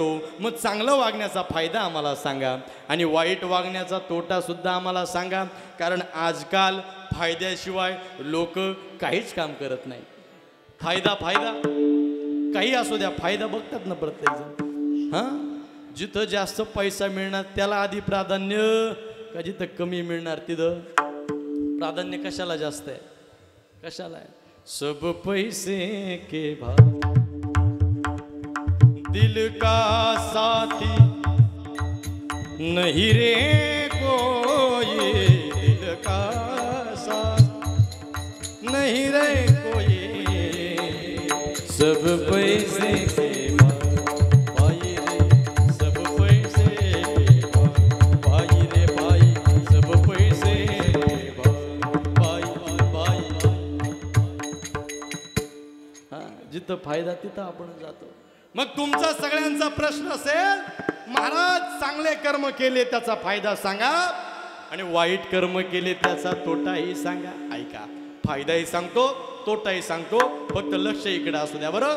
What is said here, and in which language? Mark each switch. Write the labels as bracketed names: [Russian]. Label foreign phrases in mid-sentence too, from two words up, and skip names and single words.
[Marathi] मग चांगलं वागण्याचा फायदा आम्हाला सांगा आणि वाईट वागण्याचा तोटा सुद्धा आम्हाला सांगा कारण आजकाल फायद्याशिवाय लोक काहीच काम करत नाही फायदा फायदा काही असू द्या फायदा बघतात ना प्रत्येकजण हां जिथं जास्त पैसा मिळणार त्याला आधी प्राधान्य का जिथं कमी मिळणार तिथं प्राधान्य कशाला जास्त आहे कशाला आहे [Hindi] सब पैसे के भाव दिल का साथी नहीं रे को कोई दिल का साथ नहीं रे कोई सब पैसे के भाई रे सब पैसे के भाई रे भाई सब पैसे के भाई भाई [Marathi] हा जिथं फायदा तिथं आपण जातो. मग तुमचा सगळ्यांचा प्रश्न असेल महाराज चांगले कर्म केले त्याचा फायदा सांगा आणि वाईट कर्म केले त्याचा तोटाही सांगा. ऐका फायदाही सांगतो तोटाही सांगतो फक्त लक्ष इकडे असू द्या बरं.